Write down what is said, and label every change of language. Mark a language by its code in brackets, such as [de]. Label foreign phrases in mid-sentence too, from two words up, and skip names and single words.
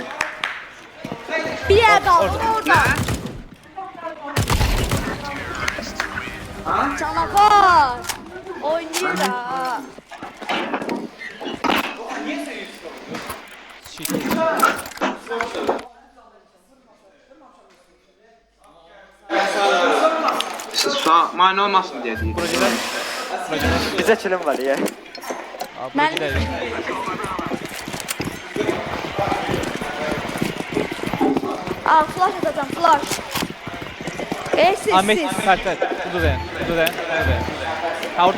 [tr] Bir yer kaldı orada. Canavar. Oynuyor da. Shit. Sağ mani olmasın diye değil. [az] Bura gedək. Bura gedək. Bize çilim var ya. Ha, bura Mən- gedək. [tr] Aa flash atacağım flash. [az] Siz Ahmet, siz. Fərtət. Budur dayan. Budur dayan. Budur dayan. Ha, orada.